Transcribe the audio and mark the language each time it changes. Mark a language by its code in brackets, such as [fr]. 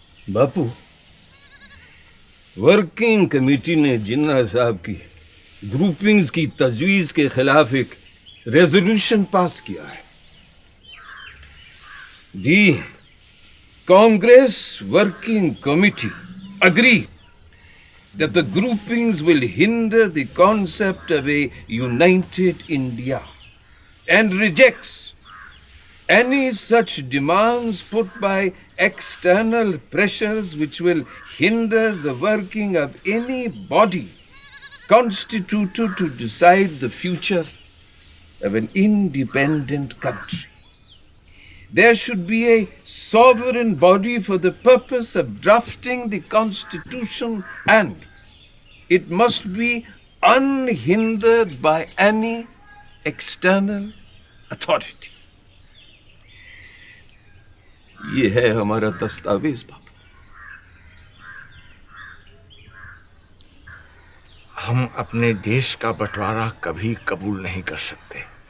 [hi] बापू, working committee ने जिन्ना साहब की ग्रुपिंग्स की तजवीज़ के खिलाफ एक रेजोल्यूशन पास किया है। दी [en] Congress Working Committee agree that the groupings will hinder the concept of a united India and rejects any such demands put by external pressures which will hinder the working of any body constituted to decide the future of an independent country. There should be a sovereign body for the purpose of drafting the Constitution, and it must be unhindered by any external authority. [hi] ये है हमारा दस्तावेज बाबू। हम अपने देश का बंटवारा कभी कबूल नहीं कर सकते।